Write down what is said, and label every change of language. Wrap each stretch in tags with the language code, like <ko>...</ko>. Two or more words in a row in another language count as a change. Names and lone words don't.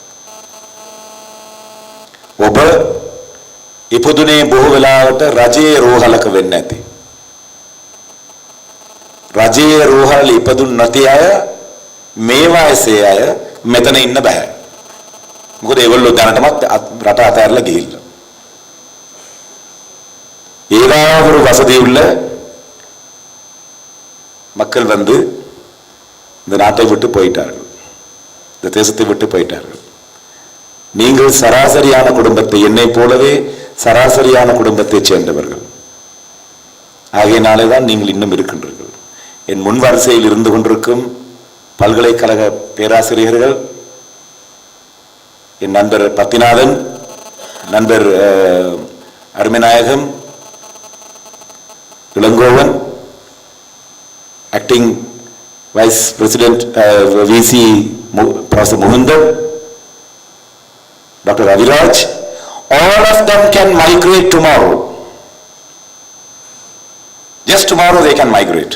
<si>ඔබ ඉපදුනේ බොහෝ වෙලාවට රජයේ රෝහලක වෙන්න ඇති. රජයේ රෝහල ඉපදුන් නැති අය, මේ වයසේ අය මෙතන ඉන්න බෑ. මොකද ඒගොල්ලෝ දැනටමත් රට අතහැරලා ගිහිල්ලා.</si> <ta>ஏதாவது ஒரு வசதி உள்ள மக்கள் வந்து இந்த நாட்டை விட்டு போயிட்டார்கள், இந்த தேசத்தை விட்டு போயிட்டார்கள். நீங்கள் சராசரியான குடும்பத்தை, என்னை போலவே சராசரியான குடும்பத்தை சேர்ந்தவர்கள். ஆகையினாலே தான் நீங்கள் இன்னும் இருக்கின்றீர்கள். என் முன் வரிசையில் இருந்து கொண்டிருக்கும் பல்கலைக்கழக பேராசிரியர்கள், என் நண்பர் பத்திநாதன், நண்பர் அருமைநாயகம், இளங்கோவன்,</ta> <en>acting Vice President VC Professor Mohandan, Dr. Aviraj, all of them can migrate tomorrow. Just tomorrow they can migrate.</en>